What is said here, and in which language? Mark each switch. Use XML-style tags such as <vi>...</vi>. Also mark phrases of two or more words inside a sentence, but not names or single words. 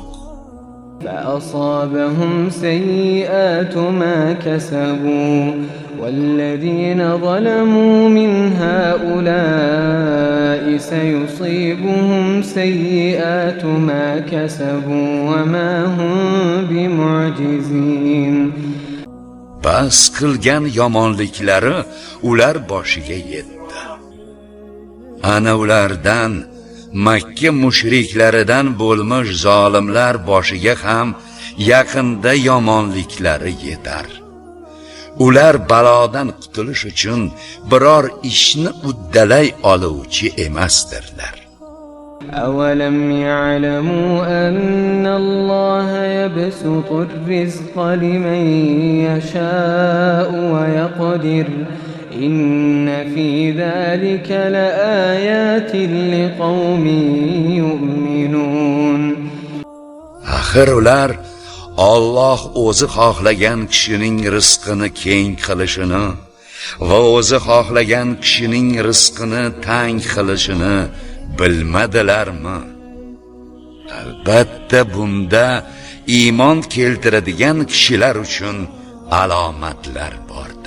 <ar>فأصابهم سيئات ما كسبوا والذين ظلموا من هؤلاء سيصيبهم سيئات ما كسبوا وما هم بمعجزين.</ar> <uz>Bas qilgan yomonliklari ular boshiga yetdi. Ana ulardan Makka mushriklaridan bo'lmish zolimlar boshiga ham yaqinda yomonliklari yetar. Ular balodan qutulish uchun biror ishni uddalay oluvchi emasdirlar.</uz> <ar>أَوَلَمْ يَعْلَمُوا أَنَّ اللَّهَ يَبْسُطُ الرِّزْقَ لِمَن يَشَاءُ وَيَقْدِرُ إِنَّ فِي ذَلِكَ لَآيَاتٍ لِقَوْمٍ يُؤْمِنُونَ.</ar> <uz>Axir ular Alloh o'zi xohlagan kishining rizqini keng qilishini va o'zi xohlagan kishining rizqini tang qilishini bilmadilarmi? Albatta bunda iymon keltiradigan kishilar uchun alomatlar bor.</uz>